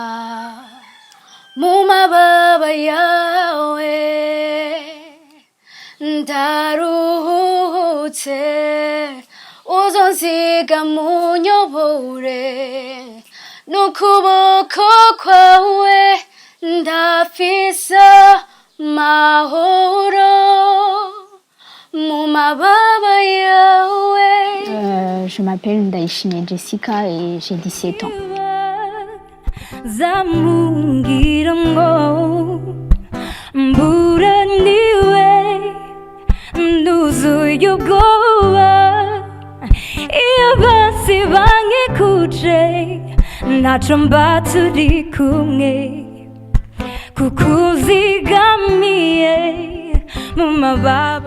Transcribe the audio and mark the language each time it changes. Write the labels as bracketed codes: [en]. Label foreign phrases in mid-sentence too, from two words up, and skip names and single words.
[rn] mu mababa yawe ndaruhutse, uzonsiga munyobore n'ukuboko kwawe ndafise mahoro mu mababa yawe. [fr] Je m'appelle Ndayishimiye Jessica et j'ai 17 ans. [rn] Zamungira ngo mburaniwe nduzuye ubwoba, iyo basi bankikuje ntaco mba turi kumwe, kukuzigamiye mu mababa.